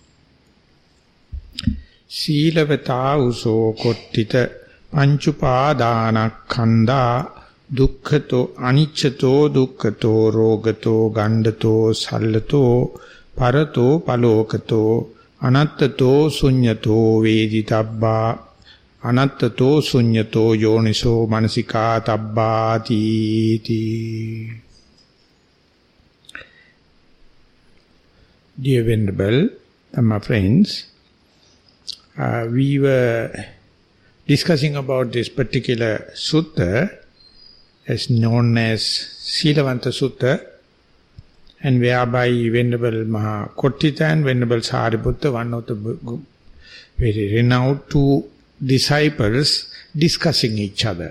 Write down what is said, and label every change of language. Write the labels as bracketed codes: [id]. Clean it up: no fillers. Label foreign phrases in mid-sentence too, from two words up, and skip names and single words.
[pi] Seelavanta uso kottita panchupadanakkhandha dukkhato aniccato dukkato rogato gandato sallato parato palokato anattato sunyato veditabba anattato sunyato yoniso manasika tabbati. [en] Dear Venerable Dhamma friends, we were discussing about this particular sutta as known as Seelavanta Sutta, and whereby Venerable Mahakottita and Venerable Sariputta, one of the very renowned two disciples, discussing each other.